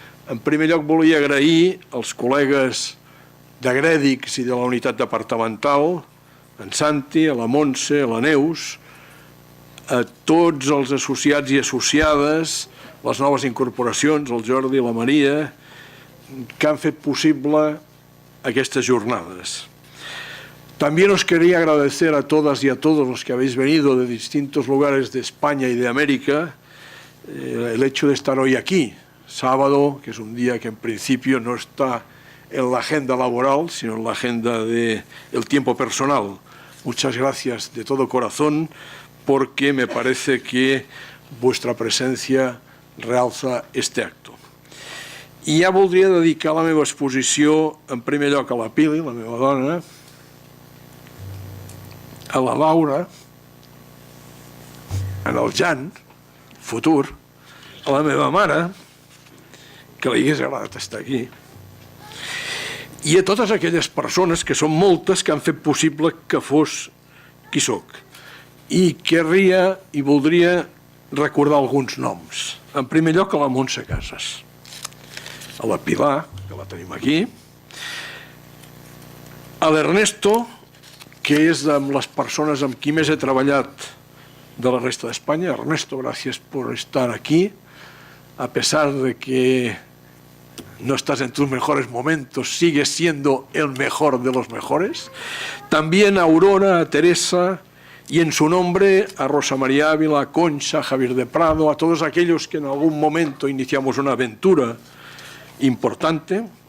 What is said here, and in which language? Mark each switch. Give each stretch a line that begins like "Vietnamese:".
Catalan: En primer lloc, volia agrair als col·legues d'Agrèdics i de la unitat departamental, en Santi, a la Montse, a la Neus, a tots els associats i associades, les noves incorporacions, el Jordi i la Maria, que han fet posible aquestes jornadas.
Spanish: También os quería agradecer a todas y a todos los que habéis venido de distintos lugares de España y de América el hecho de estar hoy aquí, sábado, que es un día que en principio no está en la agenda laboral, sino en la agenda del tiempo personal. Muchas gracias de todo corazón, porque me parece que vuestra presencia realza este acto.
Catalan: I ja voldria dedicar la meva exposició, en primer lloc, a la Pili, la meva dona, a la Laura, en el Jan, futur, a la meva mare, que li hagués agradat estar aquí, i a totes aquelles persones, que són moltes, que han fet possible que fos qui sóc. I querria i voldria recordar alguns noms. En primer lloc, a la Montse Casas, a la Pilar, que la tenim aquí, a l'Ernesto, que és de les persones amb qui més he treballat de la resta d'Espanya.
Spanish: Ernesto, gracias por estar aquí, a pesar de que no estás en tus mejores momentos, sigues siendo el mejor de los mejores. También a Aurora, a Teresa, y en su nombre a Rosa María Ávila, a Concha, a Javier de Prado, a todos aquellos que en algún momento iniciamos una aventura importante.